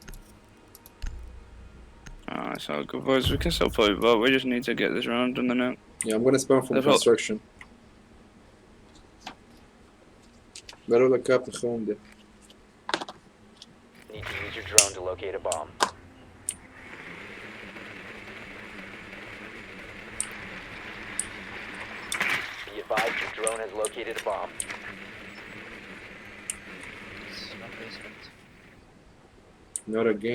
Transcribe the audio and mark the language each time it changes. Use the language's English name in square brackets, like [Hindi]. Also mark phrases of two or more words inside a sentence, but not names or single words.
[English] Alright, so good, boys. We can still play, but we just need to get this round done now. Yeah, I'm gonna spawn from They've got- construction. [Central Kurdish] بەرەو لە کاپتە خەوم دێ. [English] Need to use your drone to locate a bomb. Be advised your drone has located a bomb. Not again.